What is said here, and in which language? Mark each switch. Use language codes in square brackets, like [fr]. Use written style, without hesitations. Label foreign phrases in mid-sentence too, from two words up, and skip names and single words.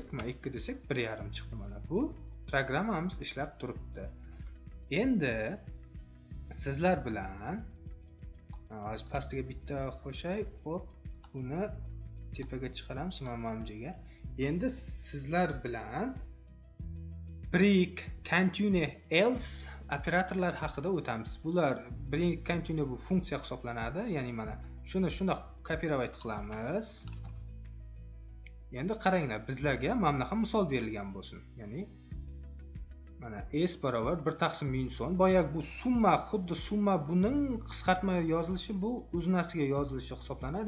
[uz] Mana 2 desak 1,5 chiqdi. Mana bu programmamiz ishlab turibdi. Endi sizlar bilan hozir pastiga bitta qo'shay, xo'p, buni tepaga chiqaramiz mana bu joyga. Endi sizlar bilan [en] break, continue, else [uz] operatorlar haqida o'tamiz. Bular [en] break, continue [uz] bu funksiya hisoblanadi. Ya'ni mana shuni kopировать qilamiz. Endi qaranglar, bizlarga mana bunaqa misol berilgan bo'lsin. Ya'ni mana s barobar 1 taqsim -10. Boyagi bu summa, xuddi summa buning qisqartma yozilishi bu o'znasiga yozilishi hisoblanadi.